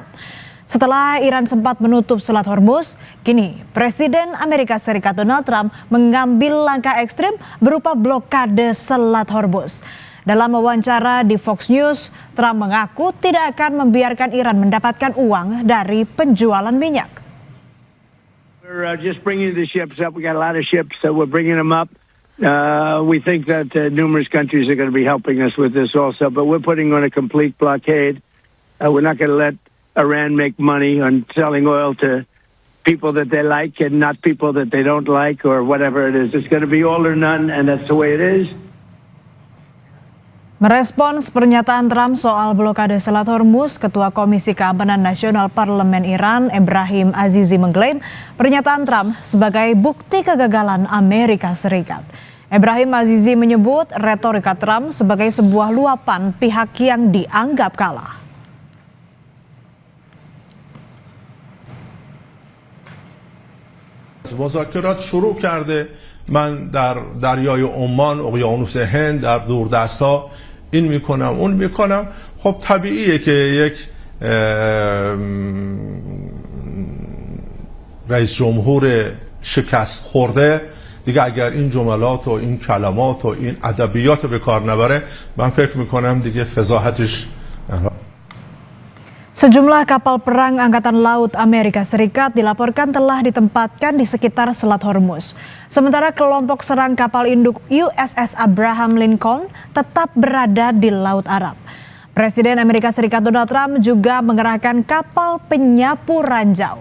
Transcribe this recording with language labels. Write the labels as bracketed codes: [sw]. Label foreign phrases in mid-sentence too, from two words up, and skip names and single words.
[id] Setelah Iran sempat menutup Selat Hormuz, kini Presiden Amerika Serikat Donald Trump mengambil langkah ekstrim berupa blokade Selat Hormuz. Dalam wawancara di Fox News, Trump mengaku tidak akan membiarkan Iran mendapatkan uang dari penjualan minyak. [en] We're just bringing the ships up. We got a lot of ships, so we're bringing them up. We think that numerous countries are going to be helping us with this also, but we're putting on a complete blockade. We're not going to let Iran make money on selling oil to people that they like and not people that they don't like or whatever it is. It's going to be all or none, and that's the way it is. [id] Merespons pernyataan Trump soal blokade Selat Hormuz, Ketua Komisi Keamanan Nasional Parlemen Iran, Ebrahim Azizi, mengklaim pernyataan Trump sebagai bukti kegagalan Amerika Serikat. Ebrahim Azizi menyebut retorika Trump sebagai sebuah luapan pihak yang dianggap kalah. [fa] مذاکرات شروع کرده. من در دریای عمان، اقیانوس هند، در دوردست‌ها این میکنم اون میکنم. خب طبیعیه که یک رئیس جمهور شکست خورده دیگه اگر این جملات و این کلمات و این ادبیات به کار نبره، من فکر میکنم دیگه فضاحتش. [id] Sejumlah kapal perang Angkatan Laut Amerika Serikat dilaporkan telah ditempatkan di sekitar Selat Hormuz. Sementara kelompok serang kapal induk USS Abraham Lincoln tetap berada di Laut Arab. Presiden Amerika Serikat Donald Trump juga mengerahkan kapal penyapu ranjau.